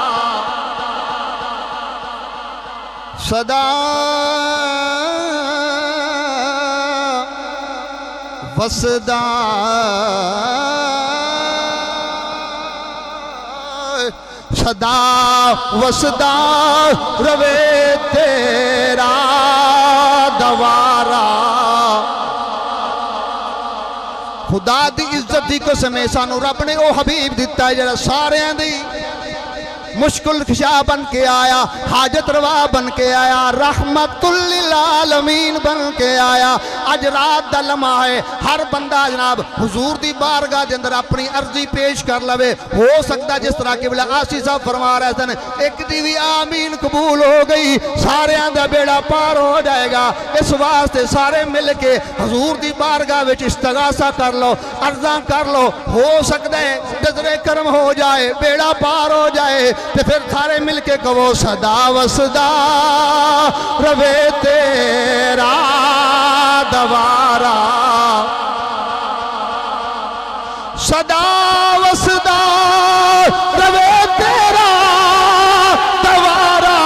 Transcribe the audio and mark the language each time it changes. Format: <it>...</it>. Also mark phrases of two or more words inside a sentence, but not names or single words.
<pa>سدا وسدا سدا وسدا رہوے تیرا دوارا. خدا دی عزت دی قسم سانوں رب نے او حبیب دتا ہے جرا سارے دی مشکل خشا بن کے آیا، حاجت روا بن کے آیا, हाजत रवा बन के आया,</pa> <ar>رحمة للعالمين</ar> <pa>بن کے آیا. اج رات دا لمحہ ہے، ہر بندہ جناب حضور دی بارگاہ دے اندر اپنی عرضی پیش کر لوے. ہو سکتا جس طرح کہ بلا آسی صاحب فرما رہے تھے ایک دی بھی آمین قبول ہو گئی سارے دا بیڑا پار ہو جائے گا. اس واسطے سارے مل کے حضور دی بارگاہ وچ استغاثہ کر لو، عرضاں کر لو. ہو سکتا ہے نظر کرم ہو جائے، بیڑا پار ہو جائے، تے فیر سارے مل کے کہو سدا وسدا رہوے تیرا دوارا، سدا وسدا رہوے تیرا دوارا.</pa>